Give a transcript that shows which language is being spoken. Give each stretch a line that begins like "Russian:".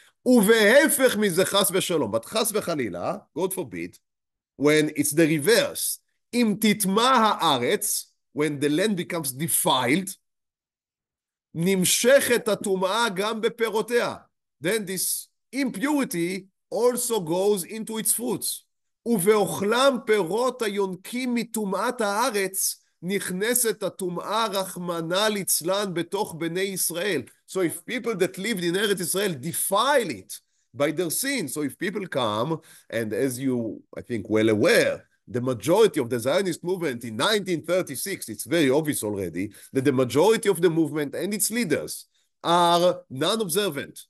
Hebrew: ובהיפך מזה חס ושלום. But חס וחלילה, God forbid, when it's the reverse, אם תטמא הארץ, when the land becomes defiled, נמשכת הטומאה גם בפירותיה.
English: Then this impurity also goes into its fruits.
Hebrew: ובאוכלם פירות היונקים מטומאת הארץ, נכנסת הטומאה רחמנא ליצלן בתוך בני ישראל.
English: So if people that lived in Eretz Israel defile it by their sin, so if people come, and as you, I think, well aware, the majority of the Zionist movement in 1936, it's very obvious already, that the majority of the movement and its leaders are non-observant.